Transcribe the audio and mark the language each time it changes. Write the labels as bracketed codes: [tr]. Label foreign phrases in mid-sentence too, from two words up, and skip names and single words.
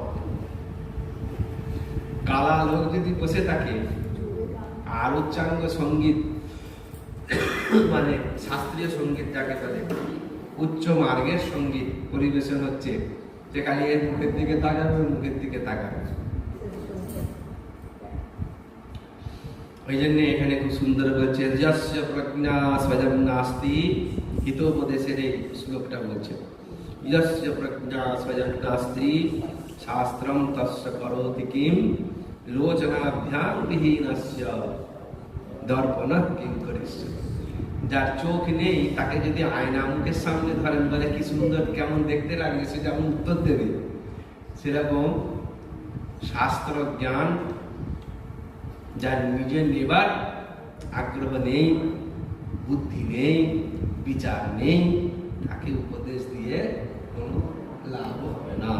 [bn] কালা লোক যদি বসে থাকে আর উচ্চাঙ্গ সঙ্গীত মানে শাস্ত্রীয় সঙ্গীত যাকে বলে উচ্চ মার্গের সঙ্গীত পরিবেশন হচ্ছে, যে খালি এর মুখের দিকে তাকাবে, মুখের দিকে তাকাবে। ওই জন্য এখানে খুব সুন্দর বলছে, [sa] যস্য প্রজ্ঞা স্বয়ং নাস্তি, [bn] হিতোপদেশের এই শ্লোকটা বলছে, [sa] যস্য প্রজ্ঞা স্বয়ং নাস্তি শাস্ত্রম তস্য করোতি কিম লোচনাভ্যাম বিহীনস্য দর্পণঃ কিং করিষ্যতি। [bn] যার চোখ নেই তাকে যদি আয়না মুখের সামনে ধরেন, বলে কি সুন্দর, কেমন দেখতে লাগছে, সে যেমন উত্তর দেবে। সেরকম শাস্ত্র জ্ঞান যার নিজে নেবার আগ্রহ নেই, বুদ্ধি নেই, বিচার নেই, তাকে উপদেশ দিয়ে কোনো লাভ হবে না।